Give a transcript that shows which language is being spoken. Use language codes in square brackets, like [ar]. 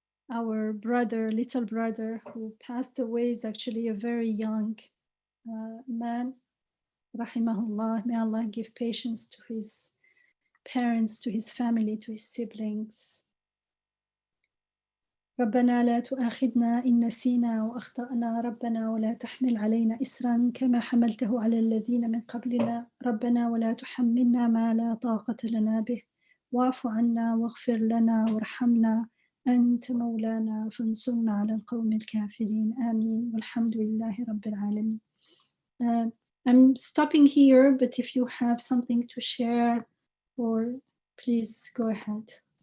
[en] Our brother, little brother, who passed away, is actually a very young man. Rahimahullah. May Allah give patience to his parents, to his family, to his siblings. [ar] ربنا لا تؤاخذنا إن نسينا وأخطأنا ربنا ولا تحمل علينا إسرا كما حملته على الذين من قبلنا ربنا ولا تحملنا ما لا طاقة لنا به واعف عنا واغفر لنا وارحمنا أنت مولانا فانصرنا على القوم الكافرين آمين والحمد لله رب العالمين. [en] I'm stopping here, but if you have something to share, or please go ahead.